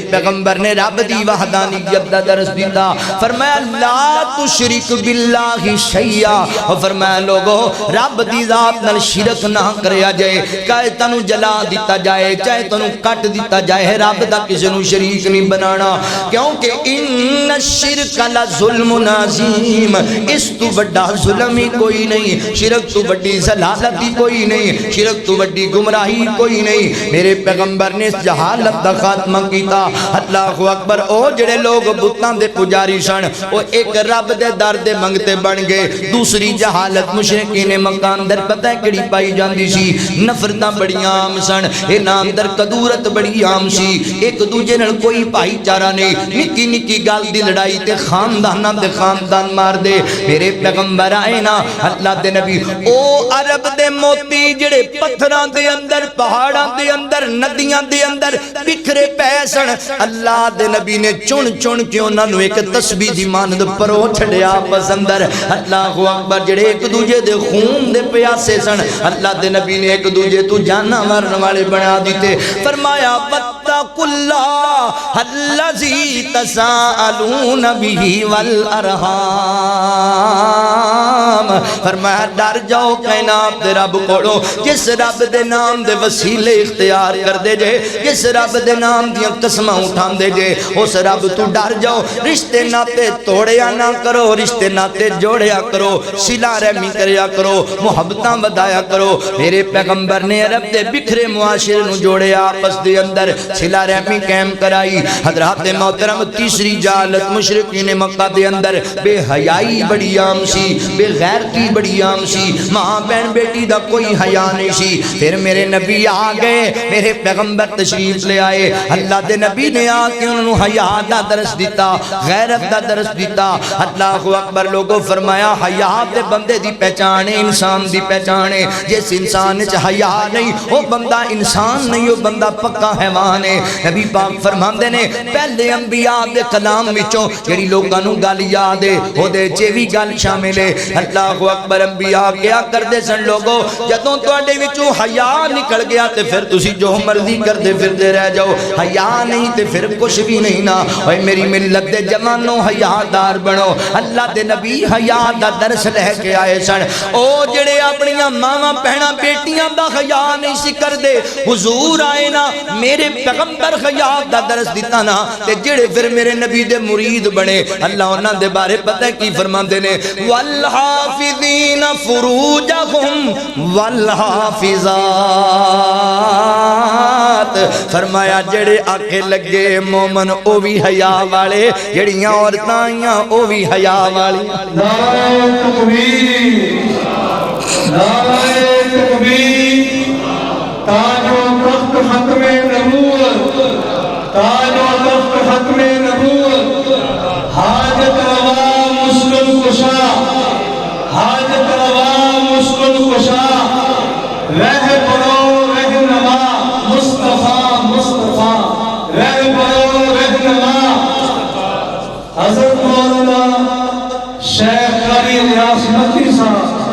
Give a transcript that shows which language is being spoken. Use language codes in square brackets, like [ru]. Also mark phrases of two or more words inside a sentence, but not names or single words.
[pa] پیغمبر نے رب دی وحدانیت دا درس دیتا فرمایا [ar] لا تشرک باللہ شیئا [pa] اور فرمایا لوگو رب دی ذات نال شرک نہ کریا جائے چاہے تنو جلا دیتا جائے چاہے تنو کٹ دیتا جائے رب دا کسی نو شریک نہیں بنانا کیونکہ [ar] ان الشرک لظلم عظیم [pa] اس تو بڑا ظلم ہی کوئی نہیں شرک تو بڑی ضلالت ہی کوئی نہیں شرک تو بڑی گمراہی کوئی نہیں میرے پیغمبر نے اس جہالت دا خاتمہ کیتا [ar] اللہ اکبر [pa] او جڑے لوگ بتاں دے پجاری سن او ایک رب دے در دے منگتے بن گئے دوسری جہالت مشرکین مکان در پتہ کڑی پائی جاندی سی نفرتاں بڑی عام سن انہاں اندر قدورت بڑی عام سی ایک دوجے نال کوئی بھائی چارہ نہیں نکی نکی گل دی لڑائی تے خانداناں دے خاندان مار دے میرے پیغمبر آئے نا اللہ دے نبی او عرب دے موتی جڑے پتھراں دے اندر پہاڑاں دے اندر ندیاں دے اندر بکھرے پیسن اللہ دے نبی نے چن کے انہاں نو ایک تسبیح دی مانند پرو چھڑیا آپس اندر [ar] اللہ اکبر [pa] جڑے ایک دوجے دے خون دے پیاسے سن اللہ دے نبی نے ایک دوجے تو جانا مرن والے بنا دیتے فرمایا [ar] واتقوا اللہ الذی تساءلون بہ والارحام [pa] فرمایا ڈر جاؤ کائنات دے رب کوڑو جس رب دے نام دے وسیلے اختیار کر دے جے جس رب دے نام دیاں قسمہ اٹھان دے جے اس رب تو ڈر جاؤ رشتے ناتے توڑیا نہ کرو رشتے ناتے جوڑیا کرو صلہ رحمی کریا کرو محبتاں بدایا کرو میرے پیغمبر نے عرب دے بکھرے معاشرے نو جوڑیا آپس دے اندر صلہ رحمی قائم کرائی حضرات محترم تیسری جہالت مشرکین مکہ دے اندر بے حیائی بڑی عام سی بے غیرتی بڑی عام سی ماں بہن بیٹی دا کوئی حیا نہیں سی پھر میرے نبی آ گئے میرے پیغمبر تشریف لے آئے اللہ دے نبی نے آ کے انہوں حیا دا درس دیتا غیرت دا درس دیتا [ar] اللہ اکبر [pa] لوگوں فرمایا حیا دے بندے دی پہچانے انسان دی پہچانے جس انسان وچ حیا نہیں وہ بندہ انسان نہیں وہ بندہ پکا حیوان ہے نبی پاک فرماندے نے پہلے انبیاء دے کلام وچوں جڑی لوکاں نوں گل یاد ہے او دے چ وی گل شامل ہے [ar] اللہ اکبر [pa] انبیاء کیا کردے سن لوگوں جدوں تواڈے وچوں حیا نکل گیا تے پھر تسی جو مرضی کردے پھردے رہ جاؤ حیا نہیں تے پھر کچھ بھی نہیں نا اوے میری ملت دے جوانوں حیا دار بنو اللہ دے نبی حیا دا درس لے کے آئے سن او جڑے اپنیاں ماواں بہناں بیٹیاں دا حیا نہیں سی کردے حضور آئے نا میرے پیغمبر حیا دا درس دیتا نا تے جڑے پھر میرے نبی دے مرید بنے اللہ انہاں دے بارے پتہ کی فرماندے نے [ar] والحافظین فروجہم والحافظات [pa] فرمایا جڑے آکھے لگے مومن او بھی حیا والے جڑیاں عورتاں آئیاں او بھی حیا والی [ur] نعرہ تکبیر نعرہ تکبیر تاج و تخت ختم نبوت تاج و تخت ختم نبوت حاجت روا مشکل کشا حاجت روا مشکل کشا رہ پرو رہنما مصطفیٰ مصطفیٰ رہ پرو رہنما حضرت مولانا شیخ قاری ریاض مکی صاحب